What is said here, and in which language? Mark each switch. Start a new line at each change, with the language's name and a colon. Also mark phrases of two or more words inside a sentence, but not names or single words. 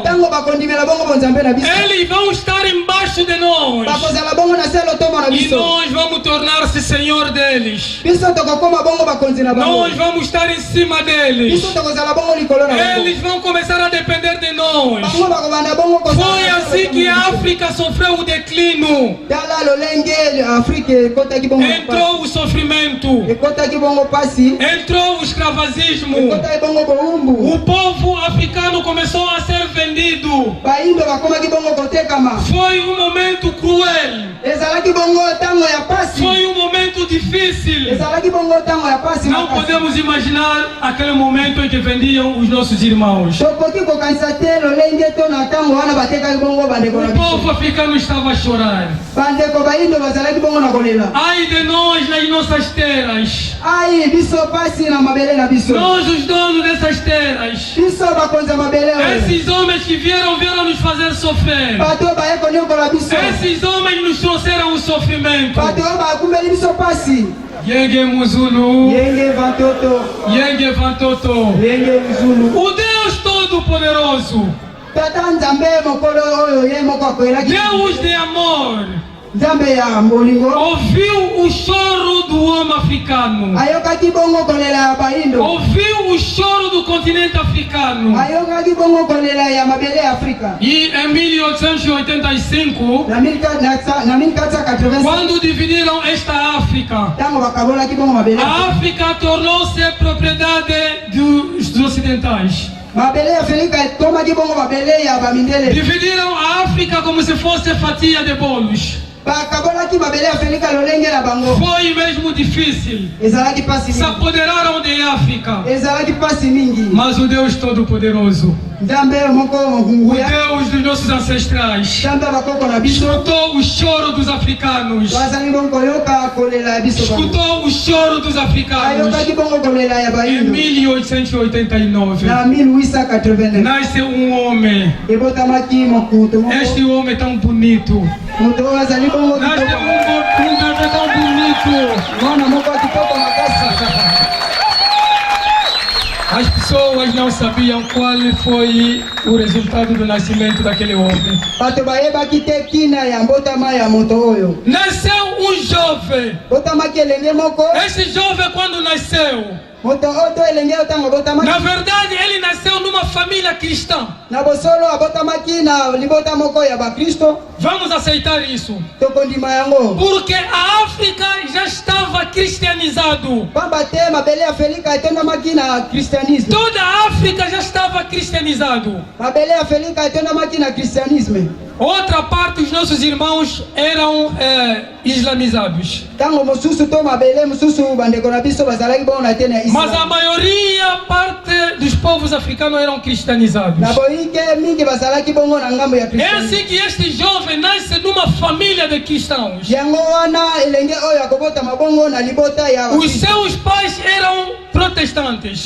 Lingala: ntango bakondimela bongo bonzambe na biso
Portuguese: eles vão estar embaixo de nós.
Lingala: bakozala bongo na se lotomo na
Portuguese: E
Lingala: biso
Portuguese: nós vamos tornar-se senhor deles.
Lingala: biso tokokoma bongo bakonzi na bango
Portuguese: Nós vamos estar em cima
Lingala: biso
Portuguese: deles.
Lingala: tokozala bongo likolo na bango
Portuguese: Eles vão começar a depender de nós.
Lingala: bango bakobanda bongo
Portuguese: Foi assim que a África sofreu o declínio.
Lingala: tala lolenge afrika ekotaki bongo
Portuguese: Entrou o sofrimento.
Lingala: ekotaki bongo pasi
Portuguese: Entrou o escravagismo.
Lingala: ekotaki bongo boumbu
Portuguese: O povo africano começou a ser vendido.
Lingala: bayindo bakomaki bongo kotekama
Portuguese: Foi um momento cruel.
Lingala: ezalaki bongo ntango ya pasi
Portuguese: Foi um momento difícil.
Lingala: ezalaki bongo ntango ya pasi
Portuguese: Não
Lingala: makasi.
Portuguese: podemos imaginar aquele momento em que vendiam os nossos irmãos.
Lingala: tokoki kokanisa te lolenge to na ntango wana batekaki bongo bandeko na
Portuguese: O
Lingala: biso
Portuguese: povo africano estava a chorar.
Lingala: bandeko bayindo bazalaki bongo na kolela
Portuguese: Ai de nós nas nossas terras.
Lingala: ai biso pasi na mabele na biso
Portuguese: Nós, os donos dessas terras.
Lingala: biso bakonzi ya mabele oyo
Portuguese: Esses homens que vieram nos fazer sofrer.
Lingala: bato oyo baye koniokola biso
Portuguese: Esses homens nos trouxeram o sofrimento.
Lingala: bato oyo bakumbeli biso pasi Yenge Muzulu, yenge vantoto Yenge Vantoto. yenge mzulu
Portuguese: O Deus Todo-Poderoso,
Lingala: tata nzambe mokolo oyo ye moko akoyelaki
Portuguese: Deus de amor,
Lingala: nzambe ya bolingo
Portuguese: ouviu o choro do homem africano,
Lingala: ayokaki bongo kolela ya baindo
Portuguese: ouviu o choro do continente africano.
Lingala: ayokaki bongo kolela ya mabele ya Afrika
Portuguese: E em 1885,
Lingala: na 1480
Portuguese: quando dividiram esta África,
Lingala: tango bakabolaki bongo mabele
Portuguese: a África tornou-se propriedade dos ocidentais.
Lingala: mabele ya Afrika ekomaki bongo mabele ya bamindele
Portuguese: Dividiram a África como se fosse fatia de bolos.
Lingala: bakabolaki mabele ya Afrika lolenge na bango
Portuguese: Foi mesmo difícil.
Lingala: ezalaki pasi
Portuguese: Se
Lingala: mingi
Portuguese: apoderaram de África.
Lingala: ezalaki pasi mingi
Portuguese: Mas o Deus Todo-Poderoso,
Lingala: nzambe moko
Portuguese: o
Lingala: mokunguya
Portuguese: Deus dos nossos ancestrais,
Lingala: nzambe ya bakoko na biso
Portuguese: escutou o choro dos africanos.
Lingala: bazali bongo koyoka kolela ya biso bango
Portuguese: Escutou o choro dos africanos.
Lingala: ayokaki bongo kolela ya
Portuguese: Em
Lingala: baindo
Portuguese: 1889,
Lingala: na 1889
Portuguese: nasce homem.
Lingala: ebotamaki mokutu moko
Portuguese: Este homem tão bonito.
Lingala: moto oyo azali bongo
Portuguese: Nasce
Lingala: kitoko
Portuguese: bebê tão bonito.
Lingala: mwana moko ya kitoko makasi
Portuguese: As pessoas não sabiam qual foi o resultado do nascimento daquele homem.
Lingala: bato bayebaki te kina ya mbotama ya moto oyo
Portuguese: Nasceu jovem.
Lingala: botamaki elenge moko
Portuguese: Esse jovem, quando nasceu,
Lingala: moto oyo to elenge oyo ntango abotamaki
Portuguese: na verdade, ele nasceu numa família cristã.
Lingala: na bosolo abotamaki na libota moko ya bakristo
Portuguese: Vamos aceitar isso.
Lingala: tokondima yango
Portuguese: Porque a África já estava cristianizado.
Lingala: pamba te mabele ya Afrika etondamaki na kristianisme
Portuguese: Toda a África já estava cristianizado.
Lingala: mabele ya Afrika etondamaki na kristianisme
Portuguese: Outra parte dos nossos irmãos eram islamizados.
Lingala: ntango mosusu to mabele mosusu bandeko na biso bazalaki bongo na te na
Portuguese: Mas a
Lingala: islam
Portuguese: maioria parte dos povos africanos eram cristianizados.
Lingala: na boyike mingi bazalaki bongo na ngambo ya
Portuguese: É
Lingala: kristianisme
Portuguese: assim que este jovem nasce numa família de cristãos.
Lingala: yango wana elenge oyo akobotama bongo na libota ya
Portuguese: Os
Lingala: bakristo.
Portuguese: seus pais eram protestantes.